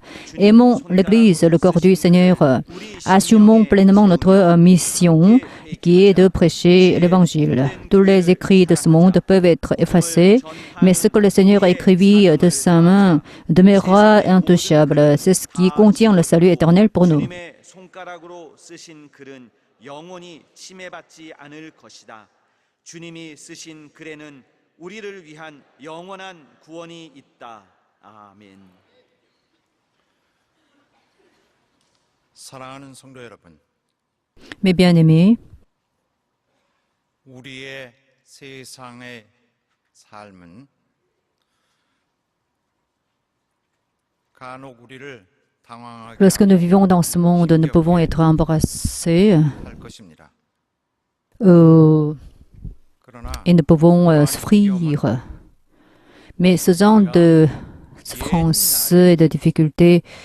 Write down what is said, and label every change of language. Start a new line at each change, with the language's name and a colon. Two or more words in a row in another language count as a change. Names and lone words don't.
French: Aimons l'Église, le corps du Seigneur. Assumons pleinement notre mission qui est de prêcher l'Évangile. Tous les écrits de ce monde peuvent être effacés, mais ce que le Seigneur a écrit de sa main demeurera intouchable. C'est ce qui contient le salut éternel pour nous.
Korean: 주님이 쓰신 글에는 우리를 위한 영원한 구원이 있다. 아멘. 사랑하는 성도 여러분.
French: Mes bien-aimés,
Korean: 우리의 세상의 삶은 간혹 우리를 당황하게
French: Lorsque nous vivons dans ce monde, nous pouvons être embrassés et nous pouvons souffrir. Mais ce genre de souffrance et de difficultés,